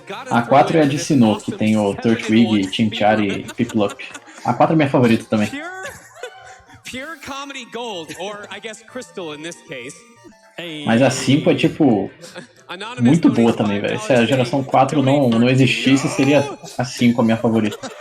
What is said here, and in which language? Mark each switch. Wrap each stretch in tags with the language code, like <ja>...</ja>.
<pt>A 4 é a de Sinnoh, que tem o Turtwig, Chimchar e Piplup. A 4 é minha favorita também.</pt> <en>Pure comedy gold, or I guess crystal in this case.</en> <pt>Mas a 5 é tipo muito boa também, velho. Se a geração 4 não existisse, seria a 5 a minha favorita.</pt>